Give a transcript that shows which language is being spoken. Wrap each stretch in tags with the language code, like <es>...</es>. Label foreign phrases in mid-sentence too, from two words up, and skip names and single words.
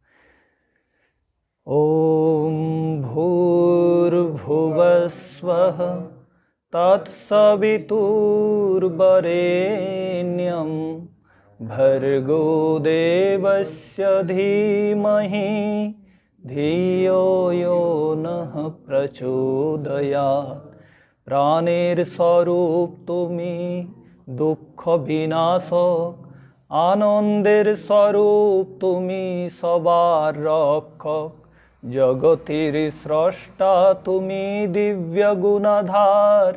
<sa>ॐ भूर्भुवः स्वः तत्सवितुर्वरेण्यं भर्गो देवस्य धीमहि धियो यो नः प्रचोदयात्।</sa> <bn>প্রাণের স্বরূপ তুমি, দুঃখ বিনাশক, আনন্দের স্বরূপ তুমি, সবার রক্ষক, জগতের স্রষ্টা তুমি, দিব্য গুণাধার।</bn>